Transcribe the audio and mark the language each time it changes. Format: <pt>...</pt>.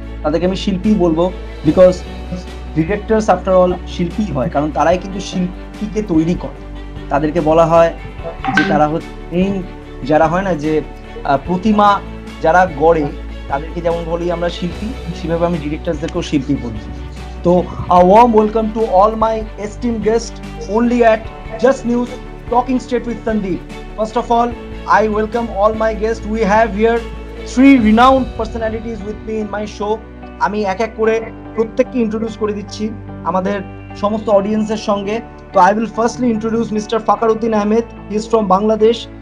<bn>তাদেরকে আমি শিল্পী বলবো,</bn> <en>because directors after all</en> <bn>শিল্পী হয়, কারণ তারাই কিন্তু শিল্পীকে তৈরি করে। তাদেরকে বলা হয় যে তারা হচ্ছে মেইন, যারা হয় না যে প্রতিমা যারা গড়ে, তাদেরকে যেমন বলি আমরা শিল্পী, সেভাবে আমি ডিরেক্টরসদেরকেও শিল্পী বলি।</bn> <en>তো a warm welcome to all my esteemed guests only at Just News Talking Straight with Sandeep. First of all, I welcome all my guests. We have here three renowned personalities with me in my show.</en> <bn>আমি এক এক করে প্রত্যেককে introduce করে দিচ্ছি আমাদের সমস্ত অডিয়েন্সের সঙ্গে।</bn> <en>তো I will firstly introduce Mr. Fakaruddin Ahmed. He is from Bangladesh.</en>